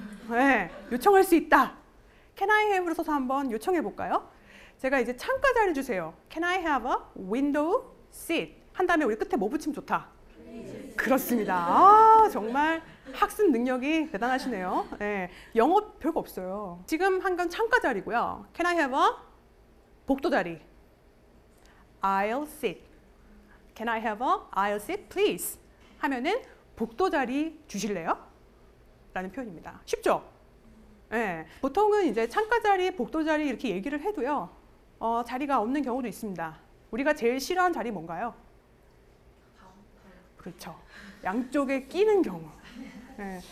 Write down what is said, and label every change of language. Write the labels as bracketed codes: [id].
[ko] 네, 요청할 수 있다. [en] Can I have [ko] 를 써서 한번 요청해 볼까요? 제가 이제 창가 자리 주세요. [en] Can I have a window seat? [ko] 한 다음에 우리 끝에 뭐 붙이면 좋다? 그렇습니다. 아, 정말 학습 능력이 대단하시네요. 네, 영어 별거 없어요. 지금 한 건 창가 자리고요. [en] Can I have a [ko] 복도 자리? [en] I'll sit. Can I have a aisle seat, please? [ko] 하면은 복도 자리 주실래요? 라는 표현입니다. 쉽죠? 네, 보통은 이제 창가 자리, 복도 자리 이렇게 얘기를 해도요. 자리가 없는 경우도 있습니다. 우리가 제일 싫어하는 자리 뭔가요? 그렇죠. 양쪽에 끼는 경우. 네.